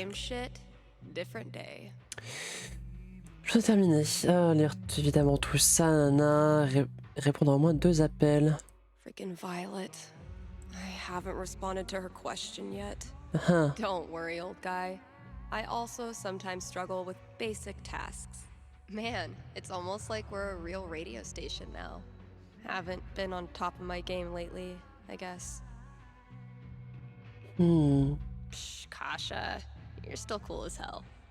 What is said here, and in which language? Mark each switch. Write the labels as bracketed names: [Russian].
[English] Same shit, different day. [French] Je vais terminer. Lire évidemment tout ça, nana. Répondre à au moins 2 appels. [English] Freaking Violet. I haven't responded to her question yet. Ah. Don't worry, old guy. I also sometimes struggle with basic tasks. Man, it's almost like we're a real radio station now. Haven't been on top of my game lately, I guess. Psh, Kasha, you're still cool as hell.